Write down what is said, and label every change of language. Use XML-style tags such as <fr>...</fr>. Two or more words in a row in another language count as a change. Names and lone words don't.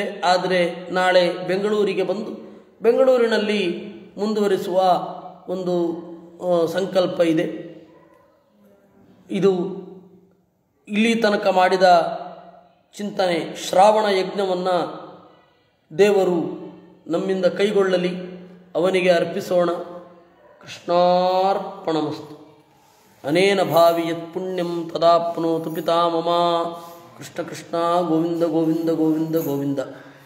<kn>ಆದರೆ ನಾಳೆ ಬೆಂಗಳೂರಿಗೆ ಬಂದು ಬೆಂಗಳೂರಿನಲ್ಲಿ ಮುಂದುವರಿಸುವ ಒಂದು ಸಂಕಲ್ಪ ಇದೆ. ಇದು ಇಲ್ಲಿ ತನಕ ಮಾಡಿದ ಚಿಂತನೆ ಶ್ರಾವಣ ಯಜ್ಞವನ್ನು ದೇವರು ನಮ್ಮಿಂದ ಕೈಗೊಳ್ಳಲಿ, ಅವನಿಗೆ ಅರ್ಪಿಸೋಣ.</kn> <sa>ಕೃಷ್ಣಾರ್ಪಣಮಸ್ತು. ಅನೇನ ಭಾವಿ ಯತ್ ಪುಣ್ಯಂ ತದಾಪ್ನೋತು ಪಿತಾ ಮಮ. ಕೃಷ್ಣ ಕೃಷ್ಣ ಗೋವಿಂದ ಗೋವಿಂದ ಗೋವಿಂದ ಗೋವಿಂದ.</sa>